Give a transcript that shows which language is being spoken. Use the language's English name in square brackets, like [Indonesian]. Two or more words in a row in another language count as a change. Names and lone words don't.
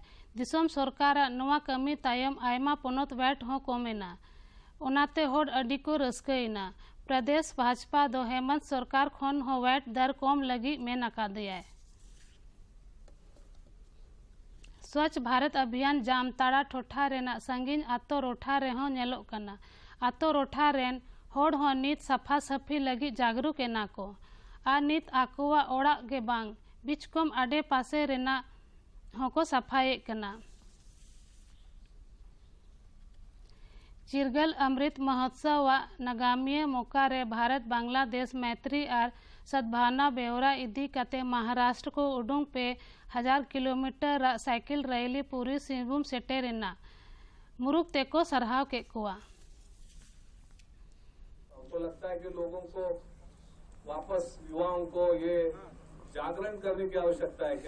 [Santali] दिसोम सरकार नवा कमी तायम आयमा पोनत वैट हो कमेना, ओनाते होड़ अडी को रस्कईना। प्रदेश भाजपा दो हेमंत सरकार खन हो वैट दर कम लगी मेन अकादिया। स्वच्छ भारत अभियान जामताड़ा ठोठा रेना संगीन आतो रोठा रे हो नेलोग कना। आतो रोठा रेन होड़ हो नीत सफा सफी लगी जागरूक एना को आ नीत आकुआ ओड़ा गे बांग बिचकम आडे पासे रेना होको सफाई कना। चिरगल अमृत महोत्सव व नगामिया मौका रे [Hindi] भारत बांग्लादेश मैत्री और सद्भावना [Santali] बेवरा इदी कते महाराष्ट्र को उडुंग पे 1000 किलोमीटर [English] cycle rally [Santali] पूरी सिंहभूम सेटेरेना मुरुक तेको सरहाव के कुआ। [Hindi] हमको लगता है कि लोगों को वापस युवाओं को ये जागरण करने की आवश्यकता है।